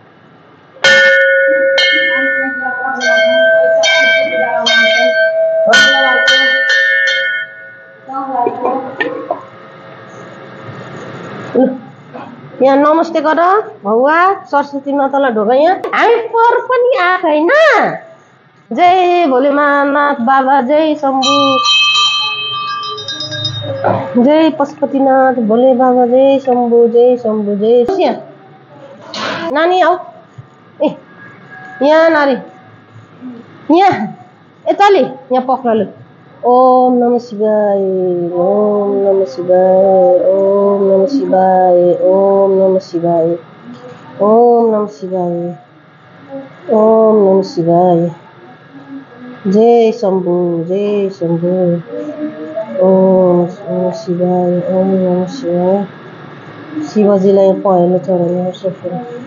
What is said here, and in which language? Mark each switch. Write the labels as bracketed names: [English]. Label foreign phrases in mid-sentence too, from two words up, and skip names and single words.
[Nepali] यहाँ नमस्ते गर भौवा सरस्वती मातालाई ढोग। यहाँ हामी पर पनि आएको हैन। जय भोलेनाथ बाबा, जय शम्भु, जय पशुपतिनाथ भोले बाबा, जय शम्भु, जय शम्भु, जय। नानी आऊ। ए यहाँ नारी यहाँ यताले यहाँ पक्र ल। [Sanskrit] ओम नमः शिवाय, ओम नमः शिवाय, ओम नमः शिवाय, ओम नमः शिवाय, ओम नमः शिवाय, ओम नमः शिवाय, जय शम्भु, जय शम्भु, ओम नमः शिवाय, ओम नमः शिवाय। [Nepali] शिवजीलाई पहेँलो चढाउनु पर्छ।